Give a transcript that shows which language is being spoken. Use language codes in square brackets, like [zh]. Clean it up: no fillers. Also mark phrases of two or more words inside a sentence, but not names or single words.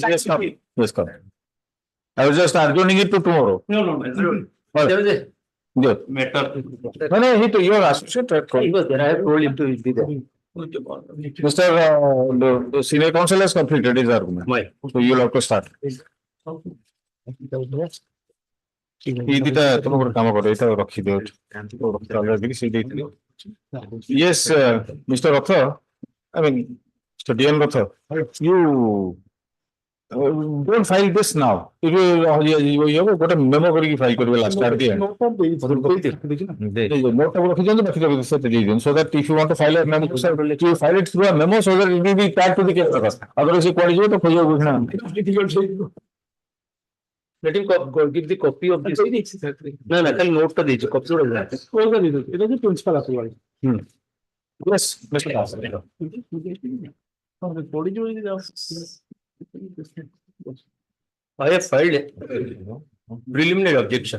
[en] Yes, correct. I was just adjourning it to tomorrow. No. There was good. Matter. No, your associate. He was there. I have told him to be there. Mr. The senior counsel has completed his argument. Why? So you will have to start. [or] ଏଇଦିଟା ତମେ ଗୋଟେ କାମ କର ଏଇଟା ରଖିଦିଅ [en] yes Mr. Rath, I mean Mr. DN Rath, you don't file this now. It will got a memo କରିକି file କରିବେ last at the end. [or] Note ଟାକୁ ରଖିଦିଅନ୍ତୁ ବାକି ସେତେ ଦେଇଦିଅନ୍ତୁ [en] so that if you want to file a memo, you file it through a memo so that it will be tagged to the case record. Otherwise [or] ସେ କୁଆଡେ ଯିବ ତ ଖୋଜିବାକୁ ବୁଝିନା। [en] Let him give the copy of this. No, can note to the copy. It is principal approval. Yes, Mr. Das. I have filed a preliminary objection.